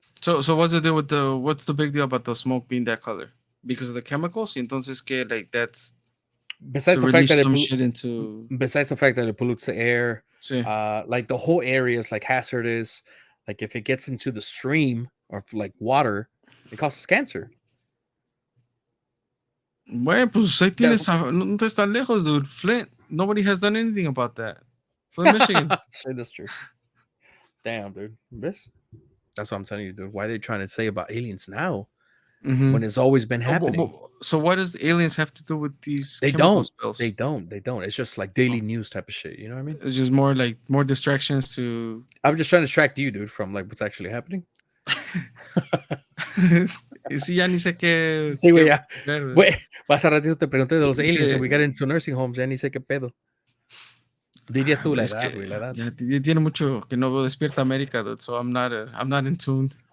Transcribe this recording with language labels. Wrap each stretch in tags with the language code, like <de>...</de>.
<es>So what's the deal with what's the big deal about the smoke being that color? Because of the chemicals? Entonces que</es> <en>like that's besides the fact that besides the fact that it pollutes the air,</en> <es>sí.</es> <en>Like the whole area is like hazardous. Like if it gets into the stream or like water, it causes cancer.</en> <es>Bueno, pues ahí tienes, no te estás lejos, dude.</es> <en>Flint. Nobody has done anything about that. Flint, Michigan. That's true. Damn, dude. That's what I'm telling you, dude. Why are they trying to say about aliens now when it's always been happening? So what does aliens have to do with these chemical spills? They don't. It's just like daily news type of shit. You know what I mean? It's just more distractions to... I'm just trying to distract you, dude, from like what's actually happening.</en> <es>Sí, ya ni sé qué... Sí, güey, ya. Güey, más a ratito te pregunté de los aliens</es> <en>and we got into nursing homes,</en> <es>ya ni sé qué pedo. Dirías tú la Es edad, güey, que la edad. ya tiene mucho que no veo Despierta América, dude,</es> <en>so I'm not in tune.</en>